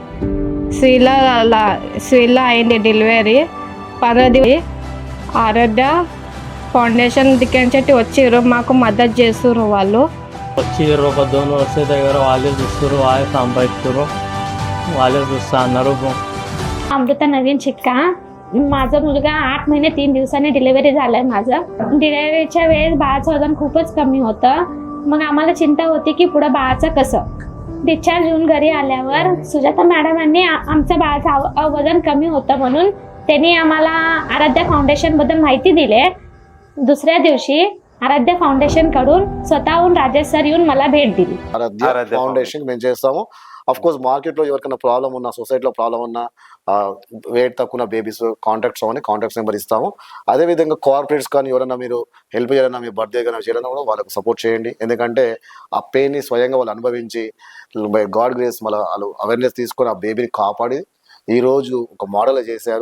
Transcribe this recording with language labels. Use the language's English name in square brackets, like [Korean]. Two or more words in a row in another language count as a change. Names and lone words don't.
[Telugu] స్వీలో అయింది డెలివరీ. పరది ఆరాధ్య ఫౌండేషన్ దిక్కించి వచ్చిర్రు, మాకు మద్దతు చేస్తుర్రు. వాళ్ళు వచ్చి 2 वर्ष దగ్గర వాళ్ళే చూస్తారు, వాళ్ళే సంపాదిస్తారు, వాళ్ళే చూస్తా अన్నారు. [Marathi] अमृता नवीन चिक्का. माझा मुलगा 8 महिने 3 दिवसांनी डिलिव्हरी झालाय. माझं डिलिव्हरीच्या वेळेस बाळाचं वजन खूपच कमी होतं. मग आम्हाला चिंता होती की पुढं बाळाचं कसं. डिस्चार्ज होऊन घरी आल्यावर सुजाता मॅडमांनी आमच्या बाळाचं वजन कमी होतं म्हणून त्यांनी आम्हाला आराध्या फाउंडेशन बद्दल माहिती दिली. दुसऱ्या दिवशी आराध्या फाउंडेशन कडून स्वतःहून राजेश सर येऊन मला भेट दिली. [Telugu] ఆరాధ్య ఫౌండేషన్ మేము చేస్తాము. [English] of course [Telugu] మార్కెట్లో ఎవరికైనా ప్రాబ్లం ఉన్నా, సొసైటీలో ప్రాబ్లం ఉన్నా, వెయిట్ తక్కువ ఉన్న బేబీస్ కాంటాక్ట్స్ అవన్నీ కాంటాక్ట్స్ నెంబర్ ఇస్తాము. అదేవిధంగా కార్పొరేట్స్ కానీ ఎవరైనా మీరు హెల్ప్ చేయాలన్నా, మీ బర్త్డే కానీ చేయాలన్నా కూడా వాళ్ళకు సపోర్ట్ చేయండి. ఎందుకంటే ఆ పెయిన్ని స్వయంగా వాళ్ళు అనుభవించి [English] by God grace [Telugu] వాళ్ళు అవేర్నెస్ తీసుకొని ఆ బేబీని కాపాడి ఈరోజు ఒక మోడల్ చేశారు.